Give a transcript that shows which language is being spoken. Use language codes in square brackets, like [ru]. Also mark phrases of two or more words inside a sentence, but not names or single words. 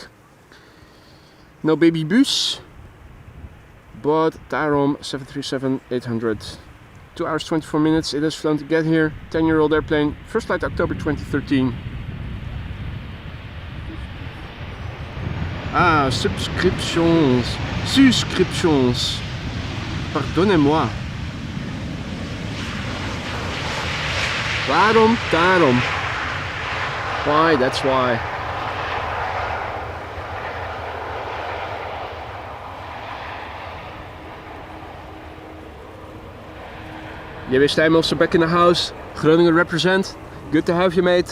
[en] No baby bus, but TAROM 737-800. 2 hours 24 minutes it has flown to get here. 10-year-old airplane, first flight October 2013. Ah, subscriptions. [fr] Pardonnez-moi. [nl] Waarom? Daarom. [en] Why? That's why. J.B. Stijm also back in the house. Groningen represent. Good to have you, mate.